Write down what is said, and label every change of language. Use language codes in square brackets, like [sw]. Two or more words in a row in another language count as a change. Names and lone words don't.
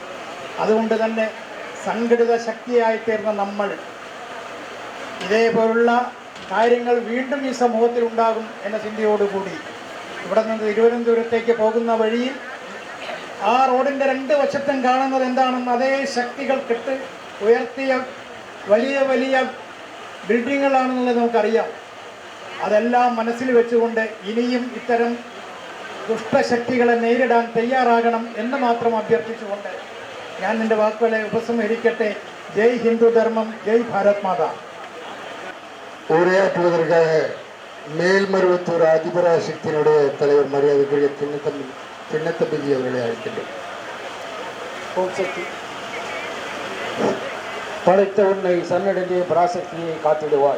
[ml] അതുകൊണ്ട് തന്നെ സംഘടിത ശക്തിയായി തീർന്ന നമ്മൾ ഇതേപോലുള്ള കാര്യങ്ങൾ വീണ്ടും ഈ സമൂഹത്തിൽ ഉണ്ടാകും എന്ന ചിന്തയോടുകൂടി ഇവിടെ നിന്ന് തിരുവനന്തപുരത്തേക്ക് പോകുന്ന വഴിയിൽ ആ റോഡിൻ്റെ 2 വശത്തും കാണുന്നത് എന്താണെന്ന് അതേ ശക്തികൾ ഉയർത്തിയ വലിയ വലിയ ബിൽഡിങ്ങുകളാണെന്നുള്ളത് നമുക്കറിയാം. അതെല്ലാം മനസ്സിൽ വെച്ചുകൊണ്ട് ഇനിയും ഇത്തരം ദുഷ്ടശക്തികളെ നേരിടാൻ തയ്യാറാകണം എന്ന് മാത്രം അഭ്യർത്ഥിച്ചുകൊണ്ട് ഞാൻ എൻ്റെ വാക്കുകളെ ഉപസംഹരിക്കട്ടെ. ജയ് ഹിന്ദു ധർമ്മം, ജയ് ഭാരത് മാതാ. [ta] உரையாற்றுவதற்காக மேல்மருவத்தூர் ஆதிபராசக்தியினுடைய தலைவர் மரியாதைக்குரிய சின்னத்தம்பி அவர்களை அழைக்கின்றோம். படைத்த உன்னை சன்னடங்கிய பராசக்தியை காத்திடுவாய்.